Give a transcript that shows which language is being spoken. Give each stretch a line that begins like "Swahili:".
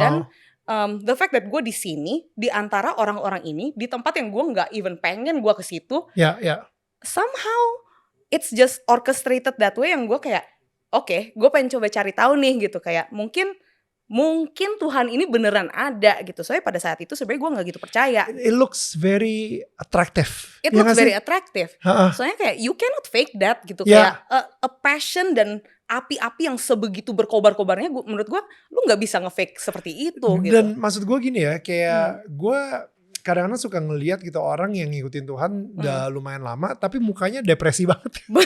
Indonesian: Dan
English: the fact that
Indonesian: gue di sini di antara orang-orang ini di tempat yang gue nggak even pengen gue ke situ,
English: somehow it's just orchestrated that way,
Indonesian: yang gue kayak oke, gue pengen coba cari tahu nih gitu, kayak mungkin Tuhan ini beneran ada gitu. Soalnya pada saat itu sebenarnya gue nggak gitu percaya.
English: It looks very attractive. It looks very attractive. Ha-ha.
Indonesian: Soalnya kayak
English: you cannot fake that gitu. Yeah.
Indonesian: Kayak
English: a passion
Indonesian: dan api-api yang sebegitu berkobar-kobarnya, menurut gue lu nggak bisa nge-fake seperti itu gitu. Dan maksud gue gini ya, kayak gue kadang-kadang suka ngelihat gitu orang yang ngikutin Tuhan udah lumayan lama, tapi mukanya depresi banget.